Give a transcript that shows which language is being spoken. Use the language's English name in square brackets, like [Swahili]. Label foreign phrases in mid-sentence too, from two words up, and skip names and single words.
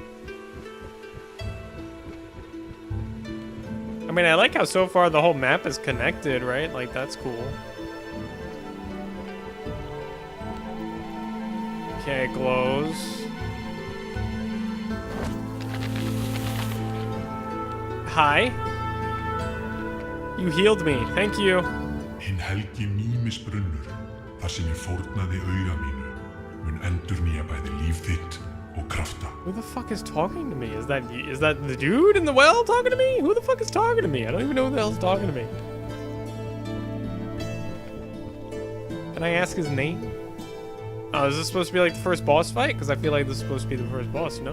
[English] I mean, I like how so far the whole map is connected, right? Like, that's cool. Okay, it glows. Hi. You healed me. Thank you. [Icelandic] Hinn helgi mýmisbrunnur, þar sem ég fórnaði auga mínu, mun endurnýja bæði líf þitt og krafta. [English] Who the fuck is talking to me? Is that the dude in the well talking to me? Who the fuck is talking to me? I don't even know who the hell's talking to me. Can I ask his name? Oh, is this supposed to be like the first boss fight? Because I feel like this is supposed to be the first boss, no?